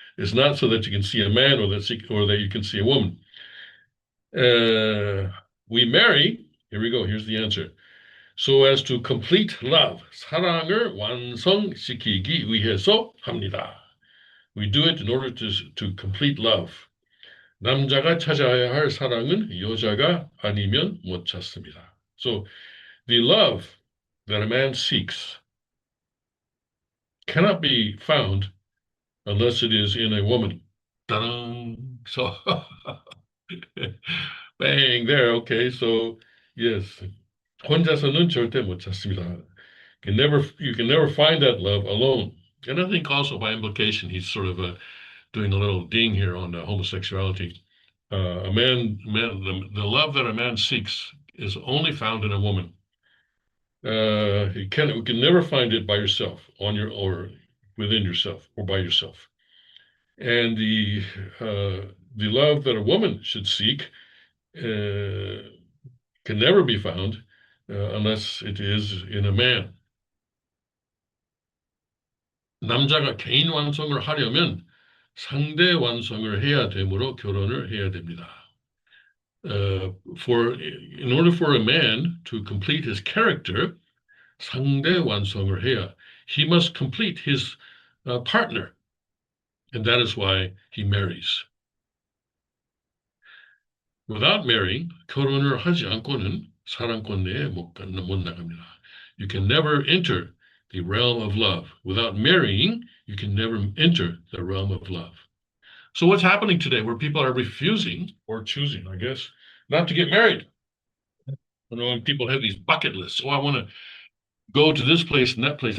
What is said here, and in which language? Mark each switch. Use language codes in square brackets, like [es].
[en] It's not so that you can see a man or that you can see a woman. We marry, here we go, here's the answer. So as to complete love, [ko] 사랑을 완성시키기 위해서 합니다. [en] We do it in order to complete love. [ko] 남자가 찾아야 할 사랑은 여자가 아니면 못 찾습니다. [en] So the love that a man seeks cannot be found unless it is in a woman. Ta-da! So bang there. Okay, so yes, [ko] 혼자서는 절대 못 찾습니다. [en] You can never find that love alone. And I think also by implication, he's sort of doing a little ding here on homosexuality. The love that a man seeks is only found in a woman. You can never find it by yourself, or within yourself, or by yourself. And the love that a woman should seek can never be found unless it is in a man. [ko] 남자가 개인 완성을 하려면 상대 완성을 해야 되므로 결혼을 해야 됩니다. [en] In order for a man to complete his character, [ko] 상대 완성을 해야. [en] He must complete his partner, and that is why he marries. Without marrying, [ko] 결혼을 하지 않고는 사랑권 내에 못 나갑니다. [en] You can never enter the realm of love. Without marrying, you can never enter the realm of love. So what's happening today where people are refusing or choosing, I guess, not to get married? You know, and people have these bucket lists. Oh, I want to go to this place and that place.